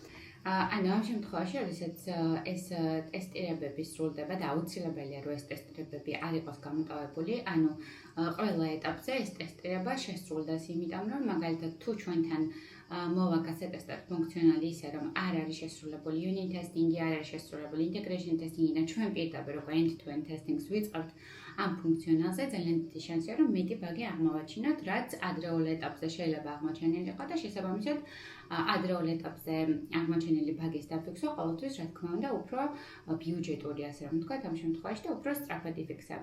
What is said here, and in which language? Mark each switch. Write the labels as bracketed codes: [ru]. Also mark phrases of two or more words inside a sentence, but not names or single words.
[ka] ანუ ამ შემთხვევაში, როდესაც ეს ტესტირებები სრულდება და აუცილებელია, რომ ეს ტესტირებები არ იყოს გამოტოვებული, ანუ ყველა ეტაპზე ეს ტესტირება შესრულდეს, იმიტომ რომ მაგალითად თუ ჩვენთან მოვა გასატესტად ფუნქციონალი ისე, რომ არ არის შესრულებული [en] unit testing- [ka] ი, არ არის შესრულებული [en] integration testing- [ka] ი და ჩვენ პირდაპირ უკვე [en] end-to-end testing- [ka] ს ვიწყებთ ამ ფუნქციონალზე, ძალიან დიდი შანსია, რომ მეტი ბაგი აღმოვაჩინოთ, რაც ადრეულ ეტაპზე შეიძლება აღმოჩენილიყო და შესაბამისად ადრეულ ეტაპზე აღმოჩენილი ბაგის დაფიქსვა ყოველთვის, რა თქმა უნდა, უფრო ბიუჯეტური, ასე რომ ვთქვათ, ამ შემთხვევაში და უფრო სწრაფად იფიქსება.